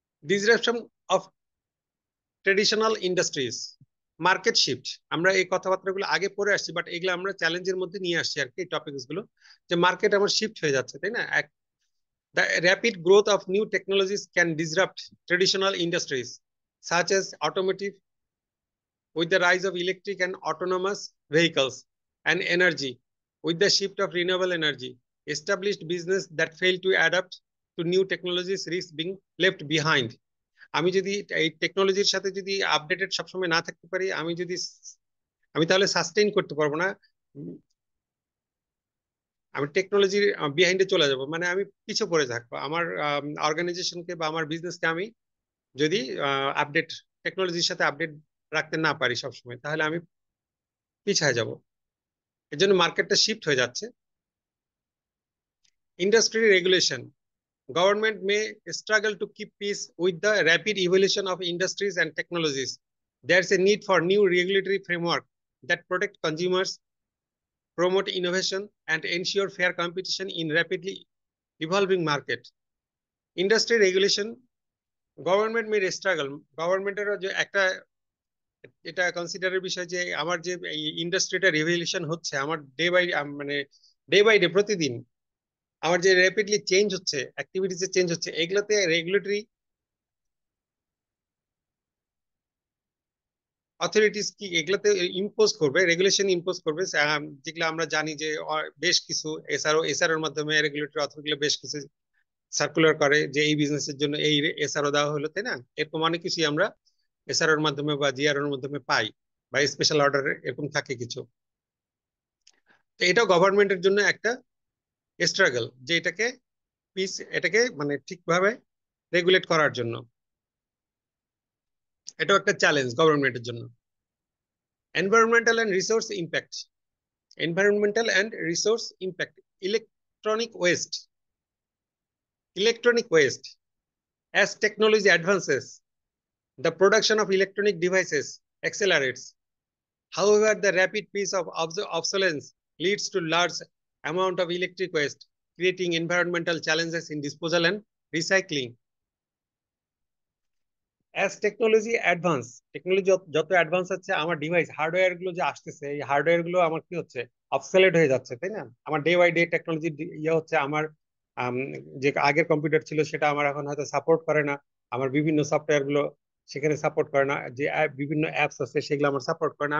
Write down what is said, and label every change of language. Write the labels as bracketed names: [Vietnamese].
[English] disruption of traditional industries, [Bangla] market shift, আমরা এই কথাবার্তাগুলো আগে পড়ে আসছি, বাট এগুলো আমরা চ্যালেঞ্জের মধ্যে নিয়ে আসছি আর কি, টপিকস গুলো, যে মার্কেট আমার শিফট হয়ে যাচ্ছে, তাই না? [English] The rapid growth of new technologies can disrupt traditional industries such as automotive with the rise of electric and autonomous vehicles and energy, with the shift of renewable energy. Established business that fail to adapt to new technologies risk being left behind. [Bangla] আমি যদি এই টেকনোলজির সাথে যদি updated সবসময় না থাকতে পারি, আমি তাহলে সাস্টেইন করতে পারবো না। আমি টেকনোলজির বিহাইন্ডে চলে যাব, মানে আমি পিছু পড়ে থাকবো। আমার অর্গানাইজেশনকে বা আমার বিজনেসকে আমি যদি আপডেট টেকনোলজির সাথে আপডেট রাখতে না পারি সবসময়, তাহলে আমি পিছায় যাব। এর জন্য মার্কেটটা শিফট হয়ে যাচ্ছে। [English] Industry regulation, government may struggle to keep pace with the rapid evolution of industries and technologies. There's a need for new regulatory framework that protect consumers, promote innovation, and ensure fair competition in rapidly evolving market. Industry regulation, government may struggle, [Bangla] গভর্নমেন্টেরও যে একটা এটা কনসিডারের বিষয়, যে আমার যে ইন্ডাস্ট্রিটা revolution হচ্ছে, আমার day by day প্রতিদিন আমার যে র্যাপিডলি চেঞ্জ হচ্ছে, অ্যাক্টিভিটিসে চেঞ্জ হচ্ছে, এগুলোতে রেগুলেটরি অথরিটিস কি এগুলোতে ইম্পোজ করবে, রেগুলেশন ইম্পোজ করবে, যেগুলো আমরা জানি যে বেশ কিছু এসআরওর মাধ্যমে রেগুলেটরি অথরিটি বেশ কিছু সার্কুলার করে যে এই বিজনেসের জন্য এই এসআরও দেওয়া হলো, তাই না? এরকম অনেক কিছুই আমরা এসআরওর মাধ্যমে বা জিআরওর মাধ্যমে পাই, বা স্পেশাল অর্ডার এরকম থাকে কিছু। তো এটাও গভর্নমেন্টের জন্য একটা স্ট্রাগল, যে এটাকে মানে ঠিকভাবে রেগুলেট করার জন্য এটাও একটা চ্যালেঞ্জ গভর্নমেন্টের জন্য। [English] Environmental and resource impact, environmental and resource impact, electronic waste, electronic waste. As technology advances, the production of electronic devices accelerates. However, the rapid pace of obsolescence leads to large amount of electric waste, creating environmental challenges in disposal and recycling. As technology advance, [Bangla] technology যত advance হচ্ছে, আমার device hardware গুলো যে আসতেছে, এই hardware গুলো আমার কি হচ্ছে, অবসলেট হয়ে যাচ্ছে, তাই না? আমার ডে বাই ডে টেকনোলজি ইয়ে হচ্ছে, আমার আম, যে আগের কম্পিউটার ছিল সেটা আমার এখন হয়তো সাপোর্ট করে না, আমার বিভিন্ন সফটওয়্যার গুলো সেখানে সাপোর্ট করে না, যে বিভিন্ন অ্যাপস আছে সেগুলো আমার সাপোর্ট করে না।